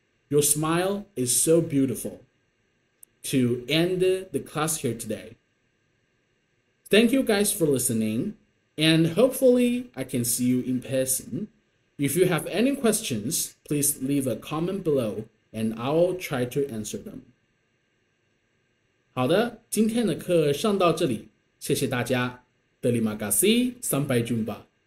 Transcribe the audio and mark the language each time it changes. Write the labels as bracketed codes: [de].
[en] Your smile is so beautiful. To end the class here today. Thank you guys for listening, and hopefully I can see you in person. If you have any questions, please leave a comment below, and I'll try to answer them. [zh] 好的，今天的课上到这里，谢谢大家。 [id] Terima kasih, sampai jumpa.